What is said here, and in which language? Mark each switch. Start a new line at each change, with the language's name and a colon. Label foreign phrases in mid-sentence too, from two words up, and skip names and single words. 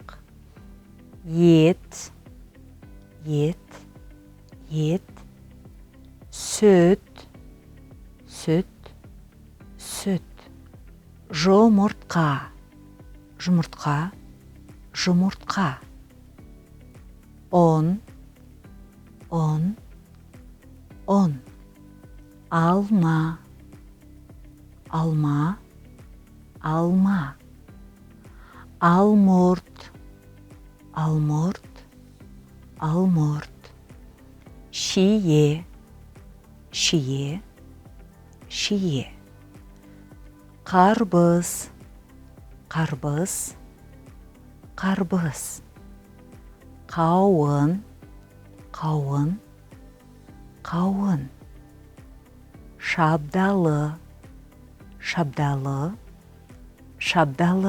Kazakh: Ет, ет, ет. Süt, süt, süt. Жұмыртқа, жұмыртқа, жұмыртқа. Un, un, un. Alma, alma, alma. Almurt, almurt, almurt. Şiye, şiye, şiye. Қарбыз, қарбыз, қарбыз. Қауын, қауын, қауын. Шабдалы, шабдалы, шабдалы.